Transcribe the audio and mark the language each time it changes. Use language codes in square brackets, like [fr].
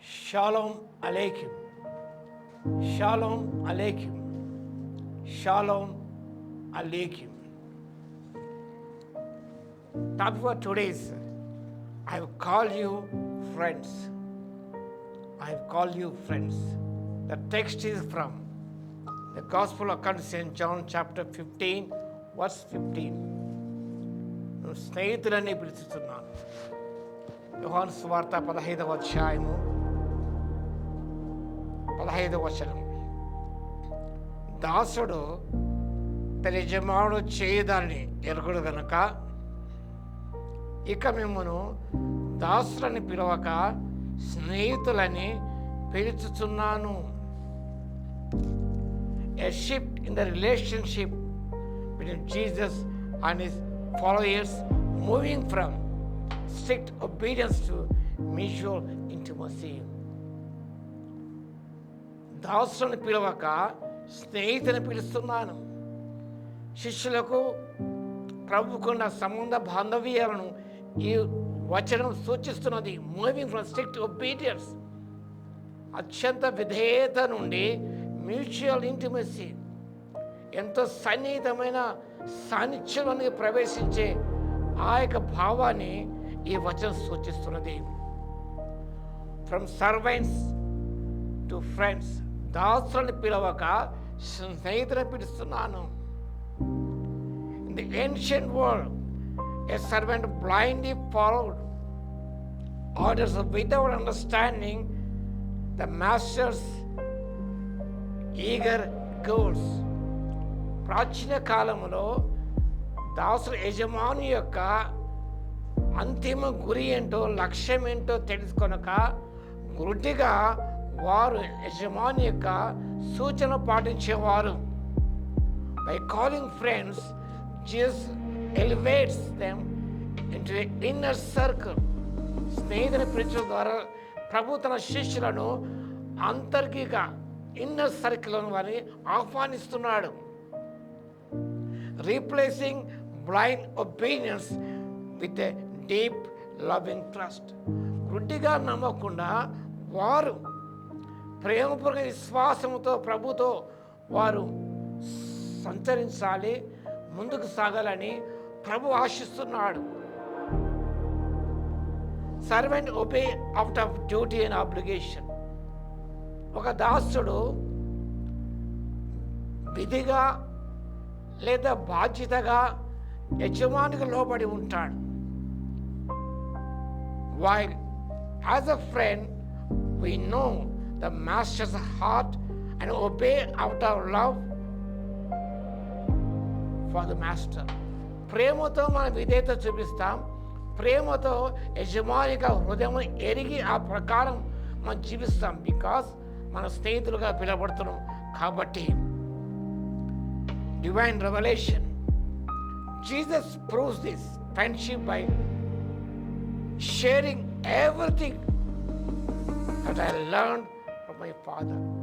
[te] Shalom అలేఖ్యం, shalom అలేఖ్యం, shalom అలేఖ్యం. [en] Topic for today is, I have called you friends. I have called you friends. The text is from the Gospel according to St. John chapter 15, verse 15. [te] నేను స్నేహితులని పిలుస్తున్నాను. యోహాను సువార్త 15వ అధ్యాయము 15వ వచనం. దాసుడు తన యజమానుడు చేయదాన్ని ఎరుగుడు గనుక ఇక మిమ్మను దాసులని పిలవక స్నేహితులని పిలుచుచున్నాను. [en] A shift in the relationship between Jesus and his followers, moving from strict obedience to mutual intimacy. [te] దాసులను పిలవక స్నేహితుని పిలుస్తున్నాను. శిష్యులకు ప్రభుకున్న సంబంధ బాంధవ్యాలను ఈ వచనం సూచిస్తున్నది. [en] moving from strict obedience, [te] అత్యంత విధేయత నుండి [en] mutual intimacy, [te] ఎంతో సన్నిహితమైన సాన్నిధ్యంలోనికి ప్రవేశించే ఆ యొక్క భావాన్ని ఈ వచనం సూచిస్తున్నది. [en] from servants to friends, [te] దాసులను పిలవక స్నేహితులను పిలుస్తున్నాను. [en] In the ancient world, a servant blindly followed orders without understanding the master's eager goals. [te] ప్రాచీన కాలంలో దాసుడు యజమాని యొక్క అంతిమ గురి ఏంటో, లక్ష్యం ఏంటో తెలుసుకొనక గుడ్డిగా వారు యజమాని యొక్క సూచన పాటించేవారు. [en] By calling friends, Jesus elevates them into an inner circle. [te] స్నేహితుని పిలిచడం ద్వారా ప్రభు తన శిష్యులను అంతర్గిక ఇన్నర్ సర్కిల్లోని వారిని ఆహ్వానిస్తున్నాడు. [en] Replacing blind obedience with a deep loving trust. [te] గుడ్డిగా నమ్మకుండా వారు ప్రేమపూర్వక విశ్వాసంతో ప్రభుతో వారు సంచరించాలి, ముందుకు సాగాలని ప్రభు ఆశిస్తున్నాడు. [en] Servant obey out of duty and obligation. [te] ఒక దాసుడు విధిగా లేదా బాధ్యతగా యజమానికి లోబడి ఉంటాడు. [en] While as a friend we know the master's heart and obey out of love for the master. [te] ప్రేమతో మనం విధేయత చూపిస్తాం, ప్రేమతో యజమానిగా హృదయం ఎరిగి ఆ ప్రకారం మనం జీవిస్తాం. బికాస్ మన స్నేహితులుగా పిలవబడుతున్నాం కాబట్టి. [en] Divine revolution. Jesus proves this friendship by sharing everything that I learned from my father.